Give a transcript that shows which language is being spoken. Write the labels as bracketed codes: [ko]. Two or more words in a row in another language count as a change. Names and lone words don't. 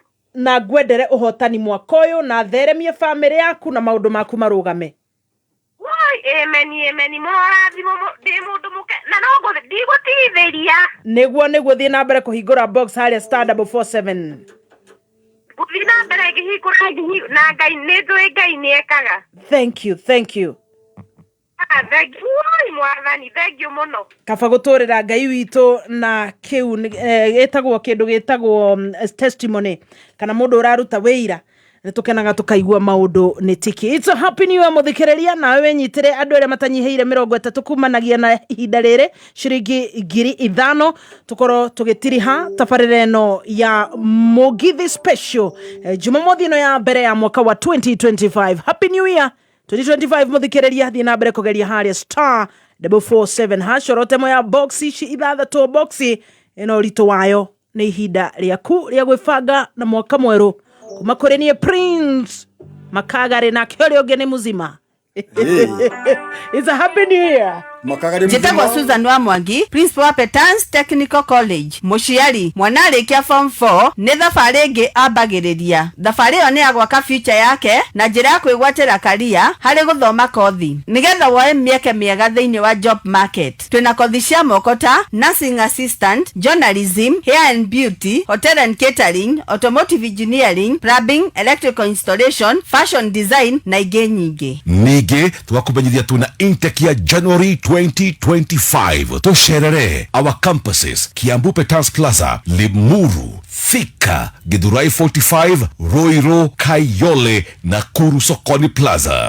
[ki] na ngwendere ũhotani mwaka ũyũ na theremie family yaku na maũndũ maku marũgame Amen mũrathimo ndĩ mũndũ mũke na no ndigũtithĩria nĩguo thiĩ na mbere kũhingũra box harĩa *447 gũthiĩ na mbere ngĩhingũra na Ngai nĩ njũĩ Ngai nĩ ekaga [en] thank you thank you [ki] mwathani [en] thank you mũno [ki] kaba gũtũrĩra Ngai witũ na kĩu gĩtagwo kĩndũ gĩtagwo testimony kana mũndũ ũraruta wĩira nĩtũkenaga tũkaigua maũndũ nĩ tiki. It's a happy new year mũthikĩrĩria nawe wenyitĩre andũ arĩa matanyihĩire 30 kumanagia na ihinda rĩrĩ ciringi 5,000 tũkorwo tũgĩtiriha tabarĩra ĩno ya Mũgithi special Jumamothi ĩno ya mbere ya mwaka wa 2025. Happy new year 2025 mũthikĩrĩria thiĩ na mbere kũgeria harĩa *447 hash orote moya box ici ithathatũ box ĩno ũritũ wayo nĩ ihinda rĩaku rĩa gwĩbanga na mwaka mwerũ kuma kũrĩ niĩ Prince Makagari na kĩũrĩa ũngĩ nĩ mũzima. [en] It's a happy new year. [ki] Njĩtagwo Susan wa Mwangi, principal wa Petans Technical College. Mũciari, mwana arĩkia form 4 nĩ thabarĩ ĩngĩ ambagĩrĩria. Thabarĩ ĩyo nĩ ya gwaka future yake na njĩra ya kwĩgwatĩra career harĩ gũthoma kothi. Nĩgetha woe mĩeke mĩega thĩinĩ wa [en] job market. [ki] Twĩna kothi cia moko ta [en] nursing assistant, journalism, hair and beauty, hotel and catering, automotive engineering, plumbing, electrical installation, fashion design [ki] na ingĩ nyingĩ. Ningĩ tũgakũmenyithia tuna intake ya January 2025 Tosherere [en] our campuses [ki] Kiambu Petans Plaza, Limuru, Thika, Githurai 45, Roiro, Kayole, Nakuru Sokoni Plaza.